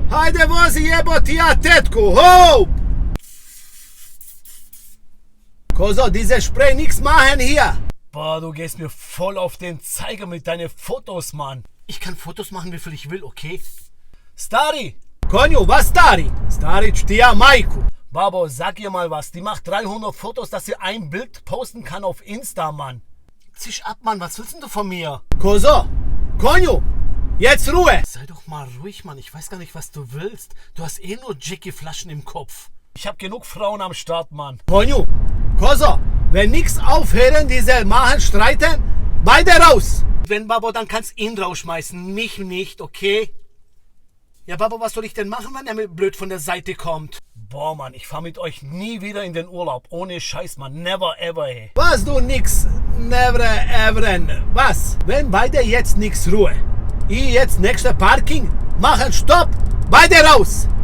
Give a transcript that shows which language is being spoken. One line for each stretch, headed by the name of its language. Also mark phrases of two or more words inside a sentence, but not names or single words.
Bosnian: Hajde vozi jeboti ja tetku,
German: hopp! Kozo, diese Spray nix machen hier. Boah, du gehst mir voll auf den Zeiger mit deinen Fotos, Mann. Ich kann Fotos machen, wie viel ich will, okay?
Bosnian: Stari! Konju, was stari? Stari ću ti ja majku.
German: Babo, sag ihr mal was. Die macht 300 Fotos, dass sie ein Bild posten kann auf Insta, Mann. Zisch ab, Mann. Was willst denn du von mir? Kozo, Konju, jetzt Ruhe. Sei doch mal ruhig, Mann. Ich weiß gar nicht, was du willst. Du hast eh nur Jackie-Flaschen im Kopf. Ich hab genug Frauen am Start, Mann. Konju, Kozo, wenn nix aufhören, diese machen streiten, beide raus. Wenn, Babo, dann kannst ihn rausschmeißen. Mich nicht, okay? Ja, Babo, was soll ich denn machen, wenn er mir blöd von der Seite kommt? Boah, Mann, ich fahr mit euch nie wieder in den Urlaub. Ohne Scheiß, Mann.
English: Never ever,
German: ey. Was du nix,
English: never ever,
German: was? Wenn beide jetzt nix Ruhe. Ich jetzt nächste Parking, machen Stopp, beide raus.